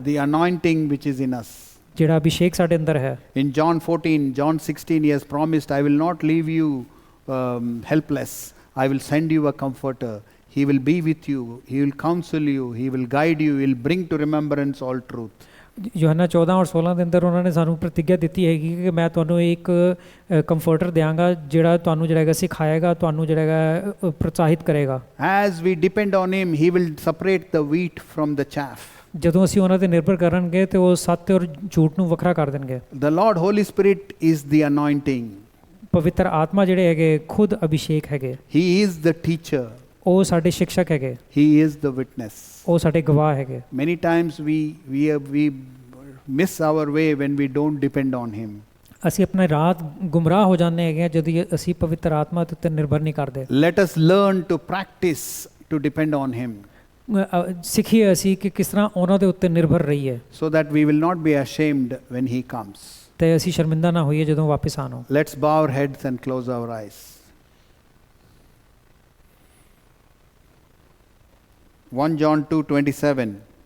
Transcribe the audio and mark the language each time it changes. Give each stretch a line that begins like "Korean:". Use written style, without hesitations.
English: The anointing which is in us.
Punjabi: ਜਿਹੜਾ ਅਭਿਸ਼ੇਕ ਸਾਡੇ ਅੰਦਰ ਹੈ।
English: In John 14, John 16, he has promised, I will not leave you helpless. I will send you a comforter. He will be with you. He will counsel you. He will guide you. He will bring to remembrance all truth.
Punjabi: ਯੋਹਨਾ 14 ਔਰ 16 ਦੇ ਅੰਦਰ ਉਹਨਾਂ ਨੇ ਸਾਨੂੰ ਪ੍ਰਤਿੱਗਿਆ ਦਿੱਤੀ ਹੈਗੀ ਕਿ ਮੈਂ ਤੁਹਾਨੂੰ ਇੱਕ ਕੰਫਰਟਰ ਦਿਆਂਗਾ ਜਿਹੜਾ ਤੁਹਾਨੂੰ ਜਿਹੜਾ ਹੈਗਾ ਸਿਖਾਏਗਾ, ਤੁਹਾਨੂੰ ਜਿਹੜਾ ਹੈਗਾ ਪ੍ਰੋਤਸਾਹਿਤ ਕਰੇਗਾ।
English: As we depend on him, he will separate the wheat from the chaff.
Punjabi: ਜਦੋਂ ਅਸੀਂ ਉਹਨਾਂ ਤੇ ਨਿਰਭਰ ਕਰਾਂਗੇ ਤੇ ਉਹ ਸੱਚ ਔਰ ਝੂਠ ਨੂੰ ਵੱਖਰਾ ਕਰ ਦੇਣਗੇ।
English: The Lord Holy Spirit is the anointing.
Punjabi: ਪਵਿੱਤਰ ਆਤਮਾ ਜਿਹੜੇ ਹੈਗੇ ਖੁਦ ਅਭਿਸ਼ੇਕ ਹੈਗੇ।
English: He is the teacher.
Punjabi: ਉਹ ਸਾਡੇ ਸ਼ਿਕਸ਼ਕ ਹੈਗੇ।
English: He is the witness.
Punjabi: ਉਹ ਸਾਡੇ ਗਵਾਹ ਹੈਗੇ।
English: Many times we miss our way when we don't depend on him.
Punjabi: ਅਸੀਂ ਆਪਣੇ ਰਾਹ ਗੁੰਮਰਾਹ ਹੋ ਜਾਂਦੇ ਹੈਗੇ ਜਦੋਂ ਅਸੀਂ ਪਵਿੱਤਰ ਆਤਮਾ ਤੇ ਨਿਰਭਰ ਨਹੀਂ ਕਰਦੇ।
English: Let us learn to practice to depend on him.
Punjabi: ਸਿੱਖੀਏ ਅਸੀਂ ਕਿ ਕਿਸ ਤਰ੍ਹਾਂ ਉਹਨਾਂ ਦੇ ਉੱਤੇ ਨਿਰਭਰ ਰਹੀਏ,
English: so that we will not be ashamed when he comes.
Punjabi: ਤੇ ਅਸੀਂ ਸ਼ਰਮਿੰਦਾ ਨਾ ਹੋਈਏ ਜਦੋਂ ਵਾਪਸ ਆਣੋ।
English: Let's bow our heads and close our eyes. 1 John 2:27.